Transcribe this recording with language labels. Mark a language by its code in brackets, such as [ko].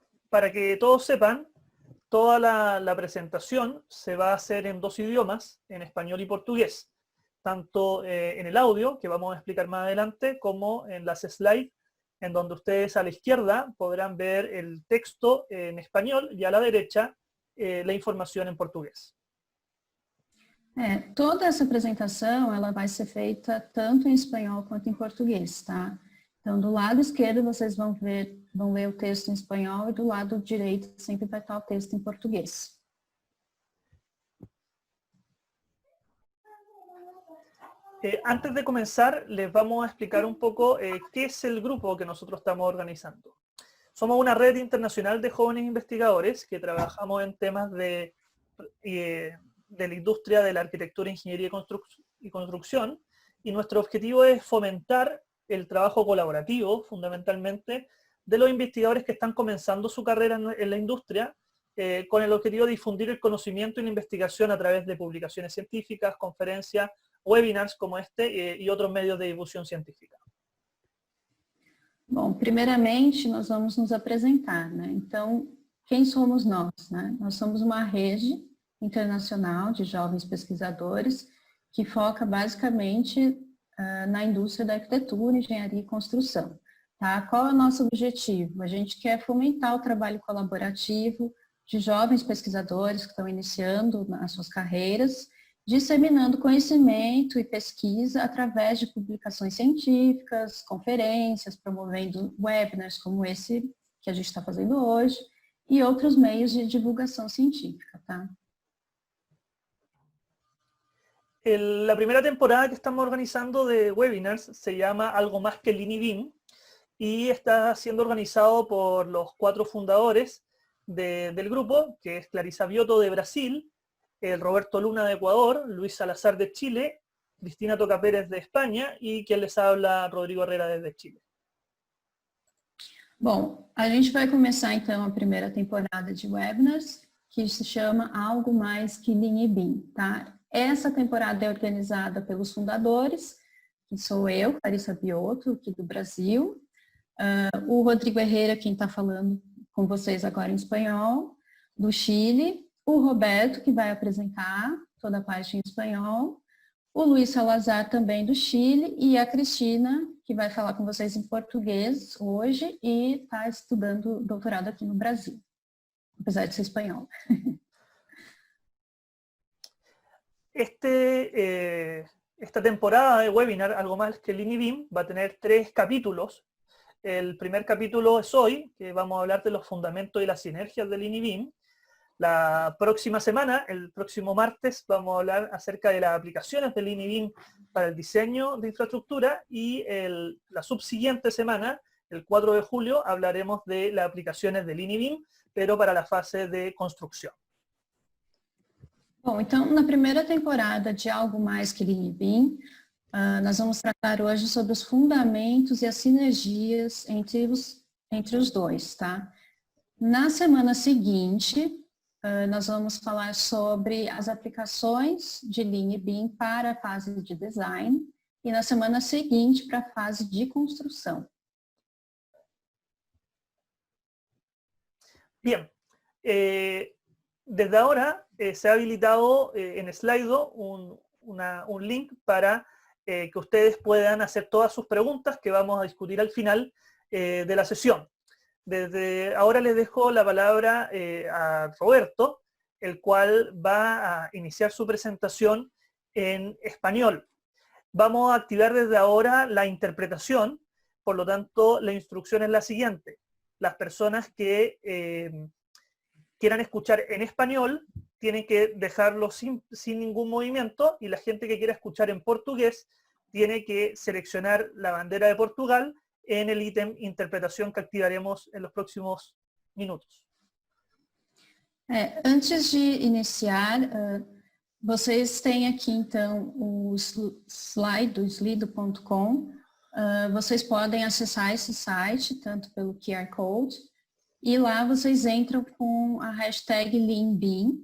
[es] Para que todos sepan, toda la presentación se va a hacer en dos idiomas, en español y portugués, tanto en el audio, que vamos a explicar más adelante, como en las slides, en donde ustedes a la izquierda podrán ver el texto en español y a la derecha la información en portugués. [pt] Toda essa apresentação ela vai ser feita tanto em espanhol quanto em português, tá? Então, do lado esquerdo vocês vão ler o texto em espanhol e do lado direito sempre vai estar o texto em português. [es] Antes de comenzar, les vamos a explicar un poco qué es el grupo que nosotros estamos organizando. Somos una red internacional de jóvenes investigadores que trabajamos en temas de la industria de la arquitectura, ingeniería y construcción, y nuestro objetivo es fomentar el trabajo colaborativo, fundamentalmente, de los investigadores que están comenzando su carrera en la industria, con el objetivo de difundir el conocimiento y la investigación a través de publicaciones científicas, conferencias, webinars como este y otros medios de difusión científica. [pt] Bom, primeiramente nós vamos nos apresentar, né? Então, quem somos nós, né? Nós somos uma rede internacional de jovens pesquisadores que foca basicamente na indústria da arquitetura, engenharia e construção. Tá? Qual é o nosso objetivo? A gente quer fomentar o trabalho colaborativo de jovens pesquisadores que estão iniciando as suas carreiras, disseminando conhecimento e pesquisa através de publicações científicas, conferências, promovendo webinars como esse que a gente está fazendo hoje e outros meios de divulgação científica. Tá? [es] La primera temporada que estamos organizando de webinars se llama Algo Más que el INIBIM y está siendo organizado por los 4 fundadores del grupo, que es Clarisa Biotto de Brasil, Roberto Luna de Ecuador, Luis Salazar de Chile, Cristina Toca Pérez de España y quien les habla, Rodrigo Herrera desde Chile. [pt] Bom, a gente vai começar então a primeira temporada de webinars, que se chama Algo Mais que INIBIM, tá? Essa temporada é organizada pelos fundadores, que sou eu, Clarisa Biotto, aqui do Brasil, o Rodrigo Herrera, quem está falando com vocês agora em espanhol, do Chile, o Roberto, que vai apresentar toda a parte em espanhol, o Luiz Salazar, também do Chile, e a Cristina, que vai falar com vocês em português hoje e está estudando doutorado aqui no Brasil, apesar de ser espanhol. [es] Esta temporada de webinar, Algo Más que el INIBIM, va a tener 3 capítulos. El primer capítulo es hoy, que vamos a hablar de los fundamentos y las sinergias del INIBIM. La próxima semana, el próximo martes, vamos a hablar acerca de las aplicaciones del INIBIM para el diseño de infraestructura y la subsiguiente semana, el 4 de julio, hablaremos de las aplicaciones del INIBIM, pero para la fase de construcción. [pt] Bom, então, na primeira temporada de Algo Mais que INIBIM, nós vamos tratar hoje sobre os fundamentos e as sinergias entre os dois, tá? Na semana seguinte, nós vamos falar sobre as aplicações de INIBIM para a fase de design e na semana seguinte para a fase de construção. [es] Bien. Desde ahora se ha habilitado en Slido un link para que ustedes puedan hacer todas sus preguntas que vamos a discutir al final de la sesión. Desde ahora les dejo la palabra a Roberto, el cual va a iniciar su presentación en español. Vamos a activar desde ahora la interpretación, por lo tanto la instrucción es la siguiente. Las personas que quieran escuchar en español tienen que dejarlo sin ningún movimiento, y la gente que quiera escuchar en portugués tiene que seleccionar la bandera de Portugal en el ítem interpretación que activaremos en los próximos minutos. [pt] Antes de iniciar, vocês têm aqui então o slide do slido.com. Vocês podem acessar esse site tanto pelo QR Code, e lá vocês entram com a hashtag LeanBean.